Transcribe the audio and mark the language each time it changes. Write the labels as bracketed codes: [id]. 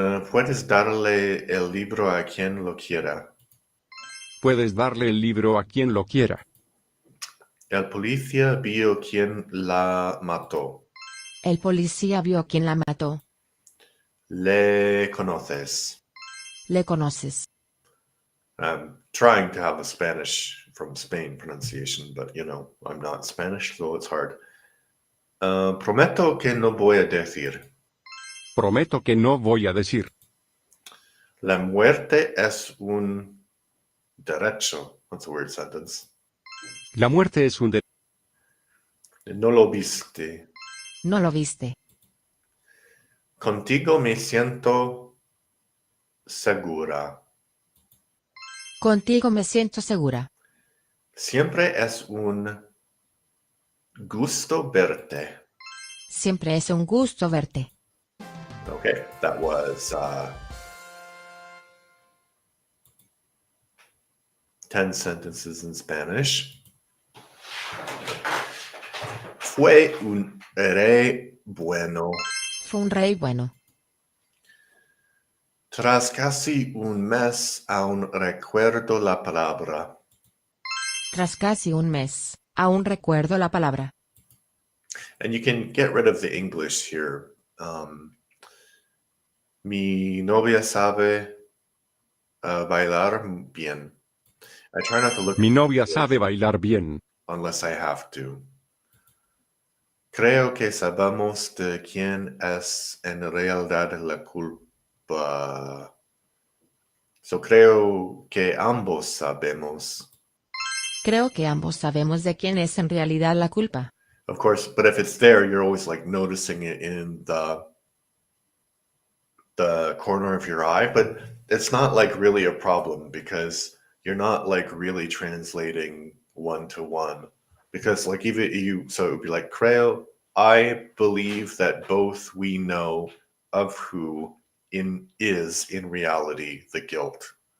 [es] Puedes darle el libro a quien lo quiera. Puedes darle el libro a quien lo quiera. El policía vio quien la mató. El policía vio quien la mató. Le conoces. Le conoces. [en] I'm trying to have a Spanish from Spain pronunciation, but I'm not Spanish, so it's hard. [es] Prometo que no voy a decir. Prometo que no voy a decir. La muerte es un derecho. [en] That's a weird sentence. [es] La muerte es un derecho. No lo viste. No lo viste. Contigo me siento segura. Contigo me siento segura. Siempre es un Gusto verte. Siempre es un gusto verte. [en] Okay, that was 10 sentences in Spanish. [es] Fue un rey bueno. Fue un rey bueno. Tras casi un mes aún recuerdo la palabra. Tras casi un mes, aún recuerdo la palabra. [en] And you can get rid of the English here. [es] Mi novia sabe bailar bien. [en] I try not to look [es] Mi novia sabe bailar bien. [en] unless I have to. [es] Creo que sabemos de quién es en realidad la culpa. So creo que ambos sabemos. Creo que ambos sabemos de quién es en realidad la culpa. [en] Of course, but if it's there, you're always like noticing it in the corner of your eye, but it's not like really a problem because you're not like really translating one to one. Because like even you, so it would be like creo, I believe that both we know of who is in reality the guilt.